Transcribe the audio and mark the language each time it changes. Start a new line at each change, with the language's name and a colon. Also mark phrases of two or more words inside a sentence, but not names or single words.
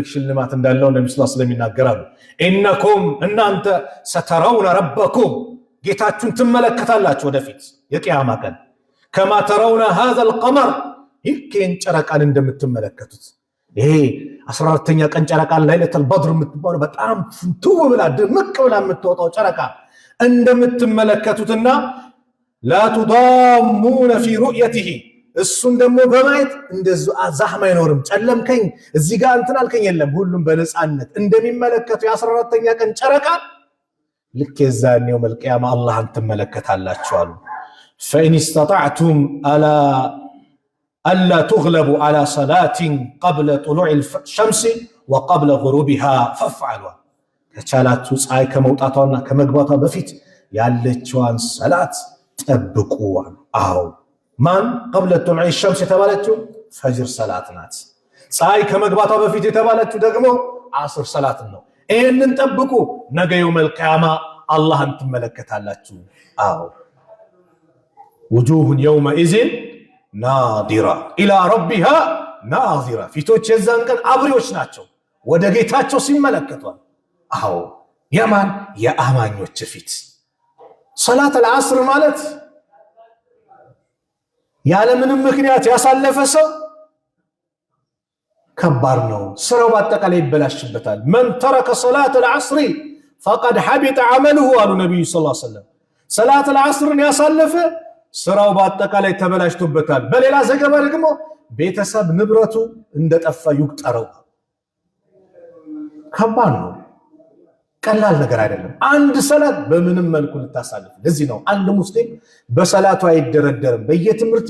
Amharic: ሽልማት እንዳለው ነብዩ
Arabic: صلى الله عليه وسلم
Amharic: ይናገራሉ። ኢነኩም እናንተ
Arabic: ستروون ربكم
Amharic: ጌታችሁን ትመለከታላችሁ ወደፊት የቂያማ ቀን ከማ
Arabic: ترون هذا القمر
Amharic: ይህን ጨረቃን እንደምትመለከቱት ይሄ 14ኛ ቀን ጨረቃ
Arabic: ليلة البدر
Amharic: የምትባለው በጣም ፍንትው ብላ ድምቅ ብላ የምትወጣው ጨረቃ እንደምትመለከቱትና
Arabic: لا تضامون في رؤيته
Amharic: እሱን ደግሞ በማየት እንደዚህ አዛህማ አይኖርም ጨለምከኝ እዚህ ጋር እንትን አልከኝ የለም ሁሉም በነፃነት እንደሚመለከቱ የ14ኛ ቀን ጨረቃ ልክ የዛን
Arabic: يوم القيامة
Amharic: አላህን ትመለከታላችሁ አሉ።
Arabic: فإن استطعتم ألا تغلبوا على صلاة قبل طلوع الشمس وقبل غروبها فافعلوا
Amharic: ከቻላችሁ ፀሐይ ከመውጣቷና ከመግባቷ በፊት ያለችዋን ሰላት ጠብቁ። አዎ ማን
Arabic: قبل طلوع الشمس
Amharic: የተባለችው ፈጅር ሰላት ናት። ፀሐይ ከመግባቷ በፊት የተባለችው ደግሞ አስር ሰላት ነው። ይሄንን ጠብቁ ነገ
Arabic: يوم القيامة
Amharic: አላህን ትመለከታላችሁ። አዎ
Arabic: وجوه يومئذ ناظرة إلى ربها ناظرة
Amharic: ፊቶች የዛን ቀን አብሪዎች ናቸው ወደ ጌታቸው ሲመለከቱ። አዎ የማን የአማኞች ፊት ሰላት العصر ማለት ያለምንም ምክንያት ያሳለፈ ሰው ከባድ ነው ስራው በአጠቃላይ ይበላሽበታል።
Arabic: من ترك صلاة العصر فقد حبط عمله
Amharic: አሉ ነብዩ
Arabic: صلى الله عليه وسلم።
Amharic: ሰላት العصر ያሳለፈ ስራው በአጠቃላይ ተበላሽቶበታል። በሌላ ዘገባ ደግሞ ቤተሰብ ንብረቱ እንደጠፋ ይቁጠረው። ከባድ ነው ቀላል ነገር አይደለም። አንድ ሰላት በምንም መልኩ ልታሳልፍ ለዚህ ነው አንድ ሙስሊም በሰላቱ አይደረደርም። በየትምህርት